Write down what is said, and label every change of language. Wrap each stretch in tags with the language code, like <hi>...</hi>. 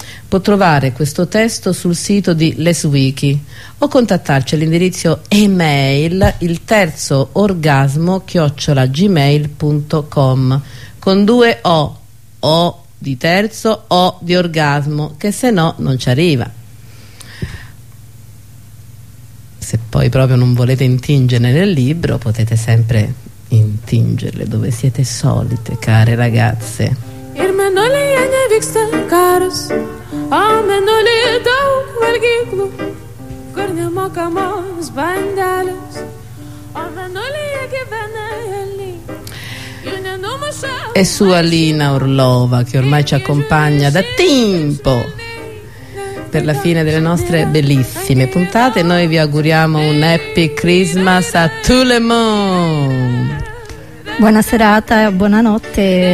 <it>può trovare questo testo sul sito di LesWiki o contattarci all'indirizzo email ilterzoorgasmo@gmail.com con due o di terzo o di orgasmo, che se no non ci arriva. Se poi proprio non volete intingere nel libro, potete sempre intingerle dove siete solite, care ragazze.</it> <lt>Ir mėnulyje nevyksta karas, o mėnulyje daug valgyklų, kur nemokamos bandelės, o mėnulyje gyvena elniai.</lt> <it>È sua Lina Orlova, che ormai ci accompagna da tempo per la fine delle nostre bellissime puntate. Noi vi auguriamo un</it> <en>happy Christmas</en> <fr>a tout le monde.</fr> <it>Buona serata, buonanotte,</it>